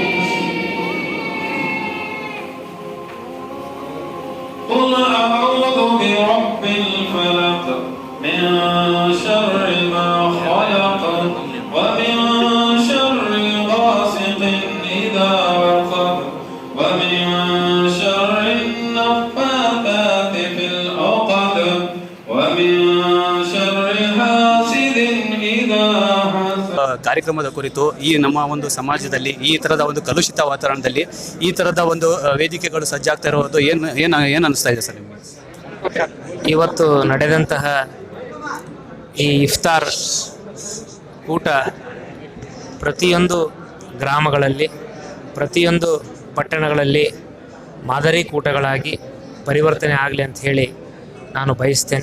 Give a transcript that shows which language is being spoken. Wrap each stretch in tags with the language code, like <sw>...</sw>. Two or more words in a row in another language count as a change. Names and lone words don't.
<ar>قل أعوذ برب الفلق من شر ما خلق ومن شر غاسق إذا وقب ومن شر النفاثات في العقد ومن شر حاسد إذا حسد.</ar> <kn>ಕಾರ್ಯಕ್ರಮದ ಕುರಿತು ಈ ನಮ್ಮ ಒಂದು ಸಮಾಜದಲ್ಲಿ ಈ ಥರದ ಒಂದು ಕಲುಷಿತ ವಾತಾವರಣದಲ್ಲಿ ಈ ಥರದ ಒಂದು ವೇದಿಕೆಗಳು ಸಜ್ಜಾಗ್ತಾ ಇರೋದು ಏನು ಅನಿಸ್ತಾ ಇದೆ ಸರ್ ನಿಮಗೆ? ಇವತ್ತು ನಡೆದಂತಹ ಈ ಇಫ್ತಾರ್ ಊಟ ಪ್ರತಿಯೊಂದು ಗ್ರಾಮಗಳಲ್ಲಿ, ಪ್ರತಿಯೊಂದು ಪಟ್ಟಣಗಳಲ್ಲಿ ಮಾದರಿ ಕೂಟಗಳಾಗಿ ಪರಿವರ್ತನೆ ಆಗಲಿ ಅಂತ ಹೇಳಿ ನಾನು ಬಯಸ್ತೇನೆ.</kn>